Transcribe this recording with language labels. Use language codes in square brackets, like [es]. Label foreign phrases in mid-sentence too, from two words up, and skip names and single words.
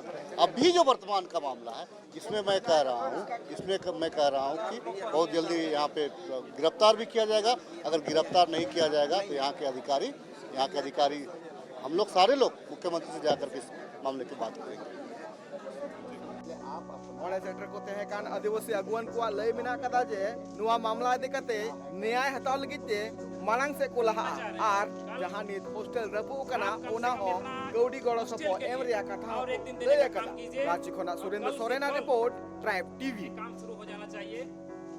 [hi] अभी जो वर्तमान का मामला है, इसमें मैं कह रहा हूँ कि बहुत जल्दी यहाँ पे गिरफ्तार भी किया जाएगा। अगर गिरफ्तार नहीं किया जाएगा तो यहाँ के अधिकारी हम लोग सारे लोग मुख्यमंत्री से जाकर के इस मामले की बात करेंगे। [sat] ᱚᱸᱰᱮ ᱥᱮᱴᱮᱨ ᱠᱚ ᱛᱟᱦᱮᱸ ᱠᱟᱱ ᱟᱹᱫᱤᱵᱟᱹᱥᱤ ᱟᱹᱜᱩᱣᱟᱹᱱ ᱠᱚᱣᱟᱜ ᱞᱟᱹᱭ ᱢᱮᱱᱟᱜ ᱠᱟᱫᱟ ᱡᱮ ᱱᱚᱣᱟ ᱢᱟᱢᱞᱟ ᱤᱫᱤ ᱠᱟᱛᱮ ᱱᱮᱭᱟᱭ ᱦᱟᱛᱟᱣ ᱞᱟᱹᱜᱤᱫ ᱛᱮ ᱢᱟᱲᱟᱝ ᱥᱮᱫ ᱠᱚ ᱞᱟᱦᱟᱜᱼᱟ ᱟᱨ ᱡᱟᱦᱟᱸ ᱱᱤᱛ ᱦᱳᱥᱴᱮᱞ ᱨᱟᱹᱯᱩᱫ ᱟᱠᱟᱱᱟ ᱚᱱᱟ ᱦᱚᱸ ᱠᱟᱹᱣᱰᱤ ᱜᱚᱲᱚ ᱥᱚᱯᱚᱦᱚᱫ ᱮᱢ ᱨᱮᱭᱟᱜ ᱠᱟᱛᱷᱟ ᱞᱟᱹᱭ ᱟᱠᱟᱫᱟ। ᱨᱟᱸᱪᱤ ᱠᱷᱚᱱᱟᱜ ᱥᱩᱨᱮᱱᱫᱨᱚ ᱥᱚᱨᱮᱱᱟᱜ ᱨᱤᱯᱳर्ट, ट्राइब टीवी। [hi] काम शुरू हो जाना चाहिए।